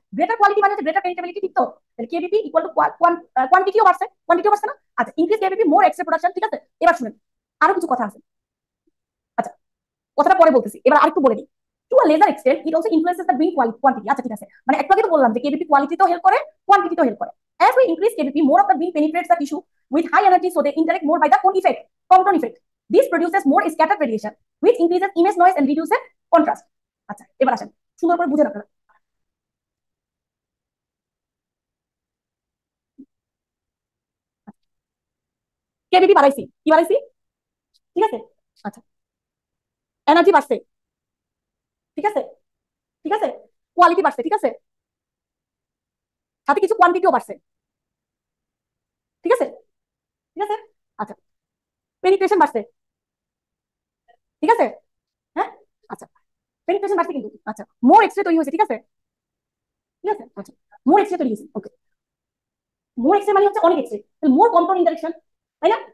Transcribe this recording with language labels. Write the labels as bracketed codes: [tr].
[bn] Greater quality মানে হচ্ছে greater পেনিট্রেবিলিটি। ঠিক তো? তাহলে কেবিপি ইকুয়াল টু কোয়ান্টিটিও বাড়ছে, কোয়ান্টিটিও বাড়ছে না? আচ্ছা, [en] Increase KVP more X ray production. [bn] ঠিক আছে, এবার শুনেন আরো কিছু কথা আছে। আচ্ছা, কথাটা পরে বলতেছি, এবার আরেকটু বলে দিই। [en] To a lesser extent it also influences the bin quantity. [bn] আচ্ছা, ঠিক আছে, মানে একটু আগে তো বললাম যে কেবিপি কোয়ালিটিতেও হেল্প করে, কোয়ান্টিটিতেও হেল্প করে। [en] As we increase KBP, more of the beam penetrates the tissue with high energy, so they interact more by the cone effect, Compton effect. This produces more scattered radiation, which increases image noise and reduces contrast. [bn] আচ্ছা, এবার আসেন সুন্দর করে বুঝেন আপনারা। KBP বাড়াইছি, কি বাড়াইছি? ঠিক আছে, আচ্ছা, এনার্জি বাড়ছে, ঠিক আছে, ঠিক আছে, কোয়ালিটি বাড়ছে, ঠিক আছে, সাথে কিছু কোয়ান্টিটিও বাড়ছে, ঠিক আছে, ঠিক আছে, আচ্ছা, পেনিট্রেশন বাড়ছে, ঠিক আছে, হ্যাঁ, আচ্ছা, পেনিট্রেশন বাড়ছে কিন্তু, আচ্ছা, মোর এক্সরে তৈরি হয়েছে, ঠিক আছে, ঠিক আছে, আচ্ছা, মোর এক্সরে তৈরি হয়েছে, ওকে, মোর এক্সরে মানে হচ্ছে অনেক এক্সরে, তাহলে মোর কম্পাউন্ড ইন্টারেকশন, তাই না?